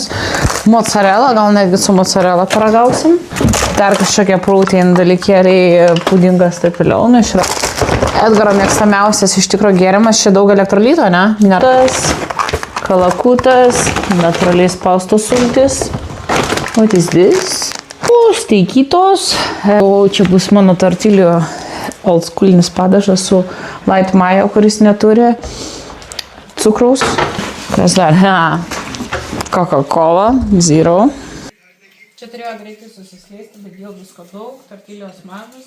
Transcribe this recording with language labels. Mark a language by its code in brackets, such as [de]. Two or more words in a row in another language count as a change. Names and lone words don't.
[lt] Mozzarella, gal netgi su mozzarella paragausim. Dar kažkokie protein dalykėliai, pudingas, taip vėliau. Edgaro mėgstamiausias iš tikro gėrimas, čia daug elektrolito, ne? Kalakutas, natūraliai spaustos sultis. [en] What is this? [lt] Steikytos. Čia bus mano tortilio oldschoolinis padažas su [en] light mayo, [lt] kuris neturi cukraus. Kas dar? Coca-Cola, zero. Čia turėjo greitai susisleisti, bet dėl visko daug, tortilijos mažas.